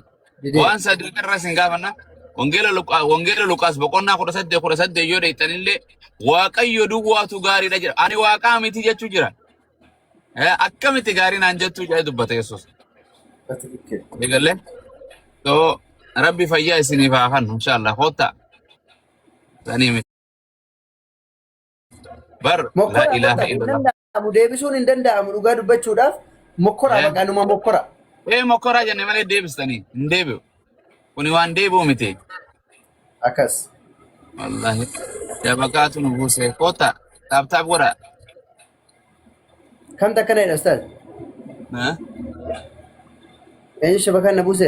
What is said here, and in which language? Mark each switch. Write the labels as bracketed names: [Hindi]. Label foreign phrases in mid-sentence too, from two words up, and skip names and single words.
[Oromo] Waan sadii irra sin gaafanna. Wangeela Luqaas boqonnaa 18 yoo dheeytanillee Waaqayyo duwwaatu gaariidha jira. Ani Waaqaa miti jechuu jira. Akkamitti gaarii naan jettuu jedhee dubbata Yesuus. Eegalee. So Rabbi fayyaa isiniif haa kennu inshallah hotta. Sanii miti. Bar [Arabic] لا إله إلا الله. [Oromo] Abu deebisuun hin danda'amu dhugaa dubbachuudhaaf mokkora maqaanuma mokkora. Mokkora jenne malee deebistanii hin deebi'u. Kuni waan deebi'u miti. Akkas. Wallahi. Jabakaatu nu buuse hotta taaptaap godha. Kam takkana jedha ustaz? Eenyu shabakaan na buuseen?